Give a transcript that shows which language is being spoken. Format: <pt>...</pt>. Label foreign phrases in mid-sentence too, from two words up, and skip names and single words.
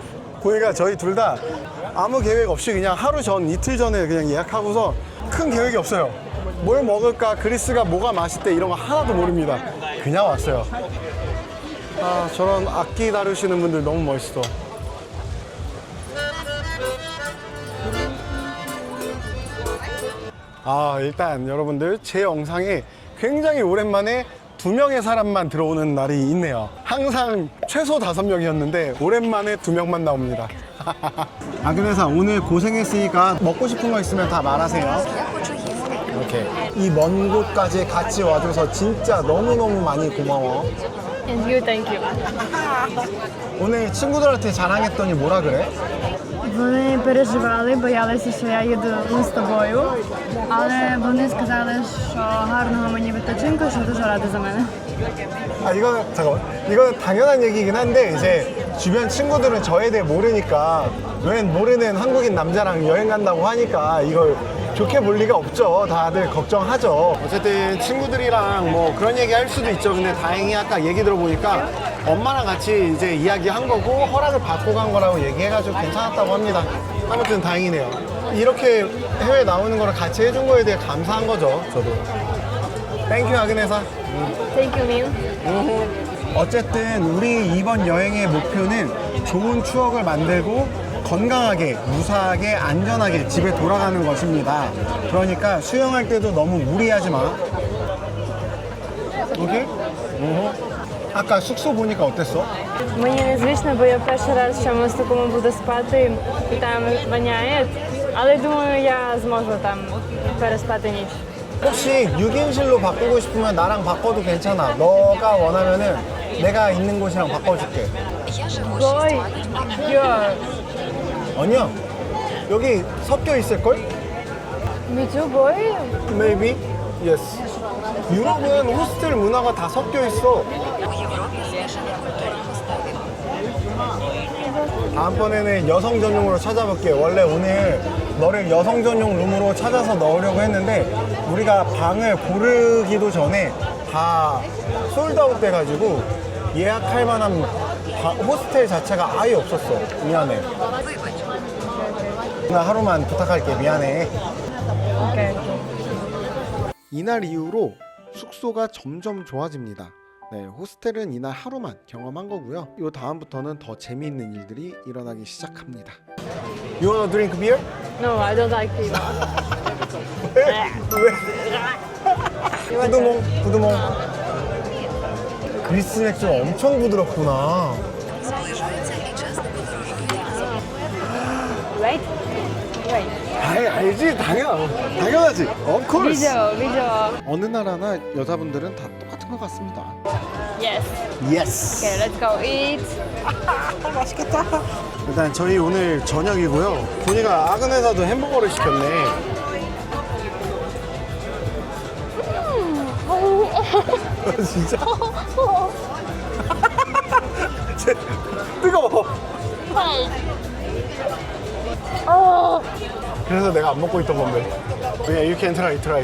<ko>보니까 저희 둘 다 아무 계획 없이 그냥 하루 전, 이틀 전에 그냥 예약하고서 큰 계획이 없어요. 뭘 먹을까, 그리스가 뭐가 맛있대 이런 거 하나도 모릅니다. 그냥 왔어요. 아, 저런 악기 다루시는 분들 너무 멋있어. 아, 일단 여러분들 제 영상에 굉장히 오랜만에 2명의 사람만 들어오는 날이 있네요. 항상 최소 5명이었는데 오랜만에 2명만 나옵니다. 아그네사 오늘 고생했으니까 먹고 싶은 거 있으면 다 말하세요.</ko> <uk>Я хочу їсти.</uk> <ko>이렇게 이 먼 곳까지 같이 와줘서 진짜 너무너무 많이 고마워.</ko> <en>And you, thank you.</en> <ko>오늘 친구들한테 자랑했더니 뭐라 그래?</ko> <uk>Вони переживали, боялися, що я їду не з тобою, але вони сказали, що гарного мені відпочинку, що дуже раді за мене.</uk> <ko>아, 이거는 잠깐만. 이거는 당연한 얘기긴 한데 이제 주변 친구들은 저에 대해 모르니까 웬 모르는 한국인 남자랑 여행 간다고 하니까 이걸 좋게 볼 리가 없죠. 다들 걱정하죠. 어쨌든 친구들이랑 뭐 그런 얘기 할 수도 있죠. 근데 다행히 아까 얘기 들어보니까 엄마랑 같이 이제 이야기한 거고 허락을 받고 간 거라고 얘기해가지고 괜찮았다고 합니다. 아무튼 다행이네요. 이렇게 해외 나오는 거를 같이 해준 거에 대해 감사한 거죠. 저도. 땡큐 아그네사.</ko> <en>Thank you, Min.</en> <ko>어쨌든 우리 이번 여행의 목표는 좋은 추억을 만들고 건강하게, 무사하게, 안전하게 집에 돌아가는 것입니다. 그러니까 수영할 때도 너무 무리하지 마. 오케이? 아까 숙소 보니까 어땠어?</ko> <uk>Мені незвично, бо я перший раз в чомусь такому буду спати, і там воняє. Але думаю, я зможу там переспати ніч.</uk> <ko>혹시 6인실로 바꾸고 싶으면 나랑 바꿔도 괜찮아. 너가 원하면은 내가 있는 곳이랑 바꿔줄게.</ko> <uk>Я живу</uk> <en>Boy,</en> <uk>6 років.</uk> <en>you're</en> <ko>아니야. 여기 섞여 있을걸?</ko> <en>me too, boy. Maybe? Yes.</en> <ko>유럽은 호스텔 문화가 다 섞여 있어.</ko> <uk>У Європі змішана культура хостелів.</uk> <ko>다음번에는 여성 전용으로 찾아볼게. 원래 오늘 너를 여성 전용 룸으로 찾아서 넣으려고 했는데 우리가 방을 고르기도 전에 다 솔드아웃 돼가지고 예약할 만한 호스텔 자체가 아예 없었어. 미안해.</ko> <uk>Вибач.</uk> <ko>나 하루만 부탁할게. 미안해.</ko> <uk>Окей.</uk> <ko>이날 이후로 숙소가 점점 좋아집니다. 네, 호스텔은 이날 하루만 경험한 거고요. 요 다음부터는 더 재미있는 일들이 일어나기 시작합니다.</ko> <en>You wanna drink beer? No, I don't like it.</en> <ko>왜? 부드몽, 부드몽. 그리스 맥주가 엄청 부드럽구나.</ko> <uk>Зближуються і часто подорожують разом.</uk> <en>Wait. Wait.</en> <ko>알지, 당연하지.</ko> <en>Of course.</en> <ko>비디오. 어느 나라나 여자분들은 다 똑같은 것 같습니다.</ko> <en>Yes. Yes. Okay, let's go eat.</en> <ko>일단 저희 오늘 저녁이고요. 보니까 아그네사도 햄버거를 시켰네. 진짜? 뜨거워. 그래서 내가 안 먹고 있던 건데.</ko> <en>Yeah, you can try.</en>